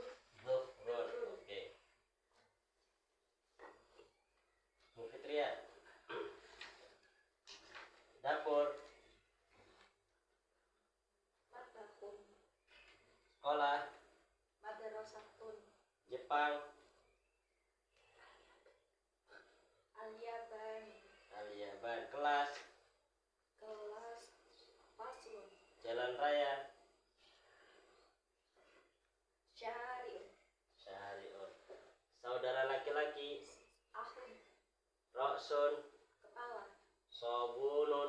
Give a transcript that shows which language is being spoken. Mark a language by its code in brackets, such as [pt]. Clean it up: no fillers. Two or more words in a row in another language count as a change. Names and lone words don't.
[id] Dhufrun. Oke. Bu Fitria. Dapur. [ar] Madrasatun. [id] Sekolah. [ar] Madrasatun. [id] Jepang. [ar] Al-Yaban. Al-Yaban. [id] Kelas. Kelas. Faslun. Jalan raya. [ar] Syari'un. [id] Syari'un. Saudara laki-laki. [ar] Akhun. Roksun. [id] Kepala. [ar] Sobunun.